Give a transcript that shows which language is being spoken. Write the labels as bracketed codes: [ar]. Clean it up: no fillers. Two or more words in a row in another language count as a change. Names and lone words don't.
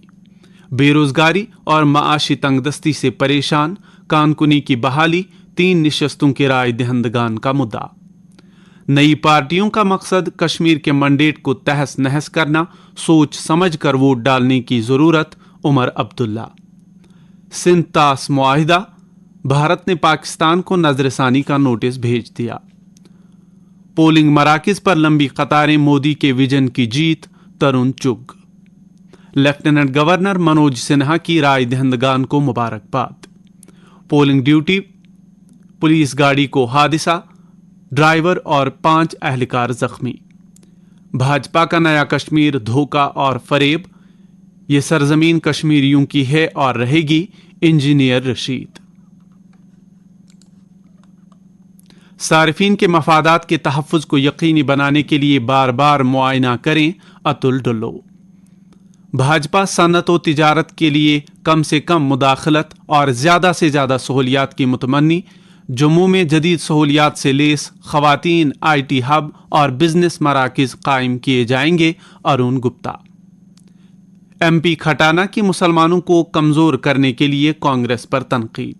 [ur] بے روزگاری اور معاشی تنگدستی سے پریشان، کان کنی کی بحالی، 3 نشستوں کے رائے دہندگان کا مدعا. نئی پارٹیوں کا مقصد کشمیر کے مینڈیٹ کو تہس نہس کرنا، سوچ سمجھ کر ووٹ ڈالنے کی ضرورت، عمر عبداللہ. سندھ طاس معاہدہ, بھارت نے پاکستان کو نظر ثانی کا نوٹس بھیج دیا۔ پولنگ مراکز پر لمبی قطاریں، مودی کے ویژن کی جیت، ترون چگ۔ لیفٹیننٹ گورنر منوج سنہا کی رائے دہندگان کو مبارکباد۔ پولنگ ڈیوٹی پولیس گاڑی کو حادثہ، ڈرائیور اور 5 اہلکار زخمی۔ بھاجپا کا نیا کشمیر دھوکہ اور فریب، یہ سرزمین کشمیریوں کی ہے اور رہے گی، انجینئر رشید۔ صارفین کے مفادات کے تحفظ کو یقینی بنانے کے لیے بار بار معائنہ کریں، اتل ڈلو۔ بھاجپا صنعت و تجارت کے لیے کم سے کم مداخلت اور زیادہ سے زیادہ سہولیات کی متمنی۔ جموں میں جدید سہولیات سے لیس خواتین آئی ٹی ہب اور بزنس مراکز قائم کیے جائیں گے، ارون گپتا۔ ایم پی کھٹانہ کی مسلمانوں کو کمزور کرنے کے لیے کانگریس پر تنقید۔